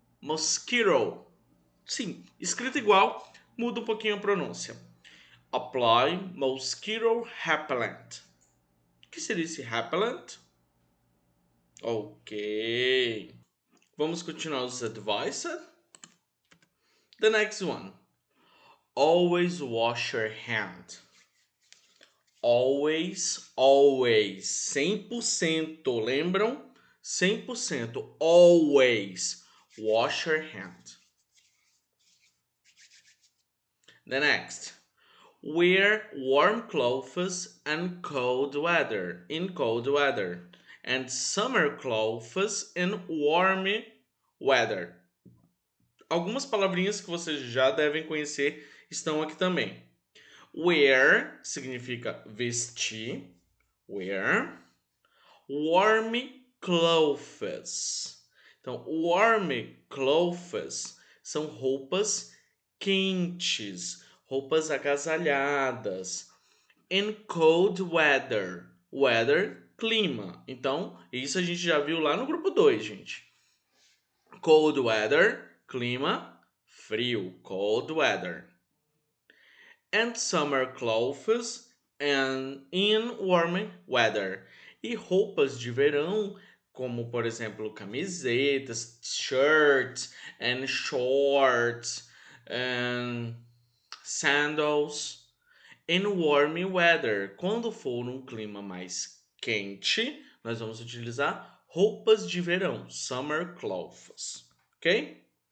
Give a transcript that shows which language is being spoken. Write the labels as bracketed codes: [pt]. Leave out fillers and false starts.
[pt] Mosquito. Sim, escrito igual, muda um pouquinho a pronúncia. [en] Apply mosquito repellent. [pt] O que seria esse repellent? Ok. Vamos continuar os advices. [en] The next one. Always wash your hand. always, always. 100%, lembram? 100%. Always wash your hand. The next. Wear warm clothes and cold weather, in cold weather, and summer clothes in warm weather. [pt] Algumas palavrinhas que vocês já devem conhecer estão aqui também. Wear significa vestir. Wear. Warm clothes. Então, warm clothes são roupas quentes, roupas agasalhadas. [en] In cold weather. Weather, clima. [pt] Então, isso a gente já viu lá no grupo 2, gente. [en] Cold weather, clima, frio. Cold weather. And summer clothes and in warm weather. [pt] E roupas de verão, como por exemplo camisetas, [en] shirts and shorts and sandals. In warm weather, [pt] quando for num clima mais quente, nós vamos utilizar roupas de verão, [en] summer clothes, [pt] ok?